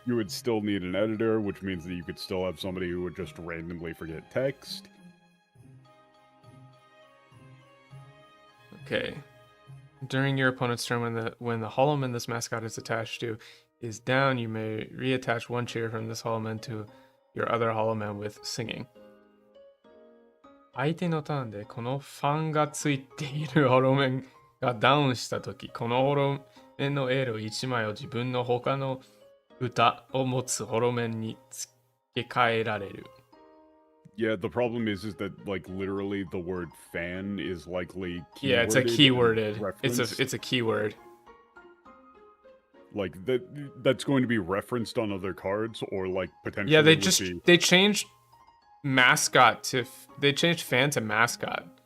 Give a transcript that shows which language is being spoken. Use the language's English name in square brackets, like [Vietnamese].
[English] You would still need an editor, which means that you could still have somebody who would just randomly forget text. Okay. During your opponent's turn, when the holoman this mascot is attached to is down, you may reattach 1 cheer from this holoman to your other holoman with singing. [Japanese] 相手のターンでこのファンがついているホロメンがダウンしたとき、このホロメンのエール1枚を自分の他の歌を持つホロ面に付け替えられる. [English] Yeah, the problem is that like literally the word fan is likely keyworded. Yeah, it's a and keyworded. referenced. It's a keyword. Like that's going to be referenced on other cards, or like potentially. Yeah, be... they changed mascot to they changed fan to mascot.